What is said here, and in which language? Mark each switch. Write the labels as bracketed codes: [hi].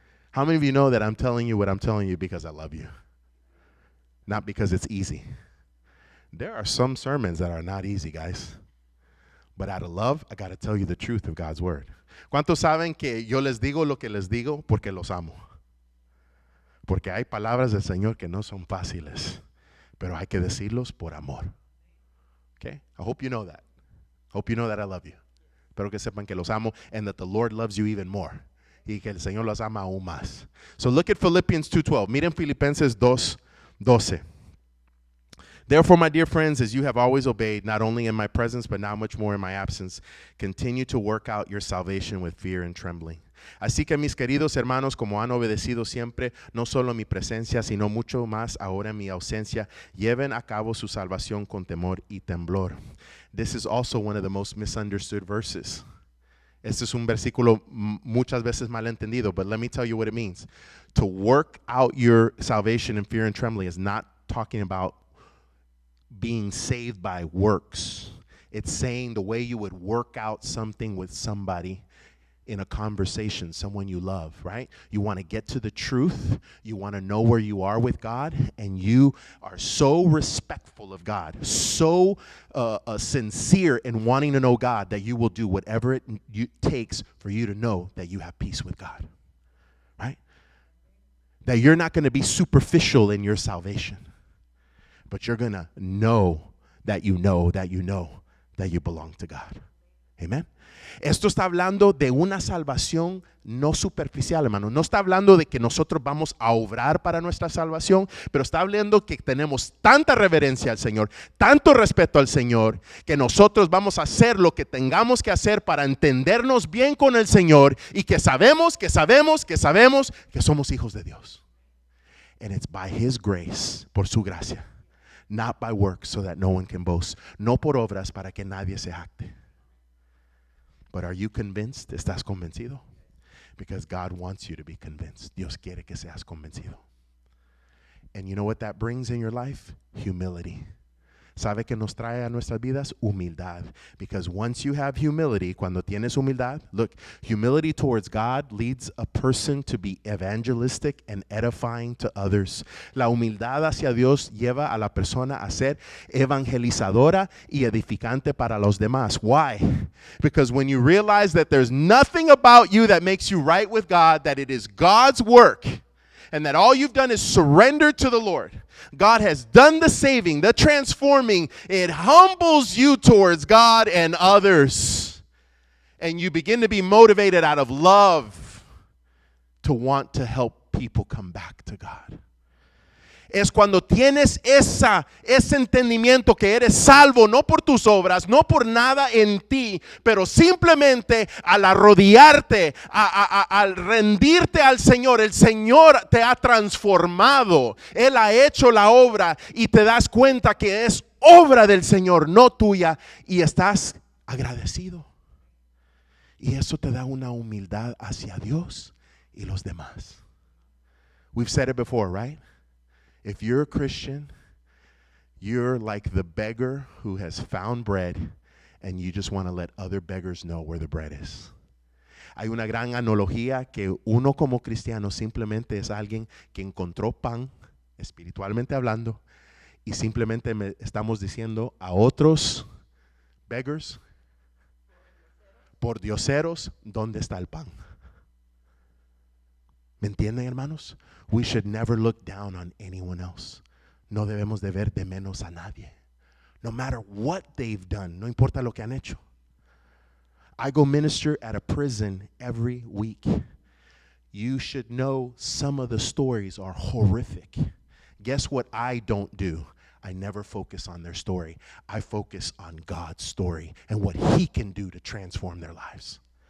[en] How many of you know that I'm telling you what I'm telling you because I love you? Not because it's easy. There are some sermons that are not easy, guys. But out of love, I got to tell you the truth of God's word. [es] ¿Cuántos saben que yo les digo lo que les digo porque los amo? Porque hay palabras del Señor que no son fáciles, pero hay que decirlos por amor. [en] Okay? I hope you know that. Hope you know that I love you. [es] Espero que sepan que los amo [en] and that the Lord loves you even more. [es] Y que el Señor los ama aún más. [en] So look at Philippians 2:12. [es] Miren Filipenses 2:12. [en] Therefore, my dear friends, as you have always obeyed, not only in my presence, but now much more in my absence, continue to work out your salvation with fear and trembling. [es] Así que mis queridos hermanos, como han obedecido siempre, no solo en mi presencia, sino mucho más ahora en mi ausencia, lleven a cabo su salvación con temor y temblor. [en] This is also one of the most misunderstood verses. [es] Este es un versículo muchas veces malentendido, [en] but let me tell you what it means. To work out your salvation in fear and trembling is not talking about being saved by works. It's saying the way you would work out something with somebody in a conversation, someone you love, right? You want to get to the truth. You want to know where you are with God, and you are so respectful of God, so sincere in wanting to know God that you will do whatever it takes for you to know that you have peace with God, right? That you're not going to be superficial in your salvation, but you're going to know that you know that you know that you belong to God. [es] Amén. Esto está hablando de una salvación no superficial, hermano. No está hablando de que nosotros vamos a obrar para nuestra salvación, pero está hablando que tenemos tanta reverencia al Señor, tanto respeto al Señor, que nosotros vamos a hacer lo que tengamos que hacer para entendernos bien con el Señor y que sabemos que somos hijos de Dios. [en] And it's by His grace, [es] por su gracia, [en] not by works, so that no one can boast. [es] No por obras para que nadie se jacte. [en] But are you convinced? [es] ¿Estás convencido? [en] Because God wants you to be convinced. [es] Dios quiere que seas convencido. [en] And you know what that brings in your life? Humility. [es] ¿Sabe que nos trae a nuestras vidas? Humildad. [en] Because once you have humility, [es] cuando tienes humildad, [en] look, humility towards God leads a person to be evangelistic and edifying to others. [es] La humildad hacia Dios lleva a la persona a ser evangelizadora y edificante para los demás. [en] Why? Because when you realize that there's nothing about you that makes you right with God, that it is God's work, and that all you've done is surrender to the Lord. God has done the saving, the transforming. It humbles you towards God and others. And you begin to be motivated out of love to want to help people come back to God. [es] Es cuando tienes ese entendimiento que eres salvo, no por tus obras, no por nada en ti, pero simplemente al arrodillarte, al rendirte al Señor. El Señor te ha transformado. Él ha hecho la obra y te das cuenta que es obra del Señor, no tuya, y estás agradecido. Y eso te da una humildad hacia Dios y los demás. [en] We've said it before, right? If you're a Christian, you're like the beggar who has found bread and you just want to let other beggars know where the bread is. [es] Hay una gran analogía que uno como cristiano simplemente es alguien que encontró pan, espiritualmente hablando, y simplemente estamos diciendo a otros beggars, por dioseros, ¿dónde está el pan? ¿Me entienden, hermanos? [en] We should never look down on anyone else. [es] No debemos de ver de menos a nadie. [en] No matter what they've done, [es] no importa lo que han hecho. [en] I go minister at a prison every week. You should know some of the stories are horrific. Guess what I don't do? I never focus on their story. I focus on God's story and what He can do to transform their lives.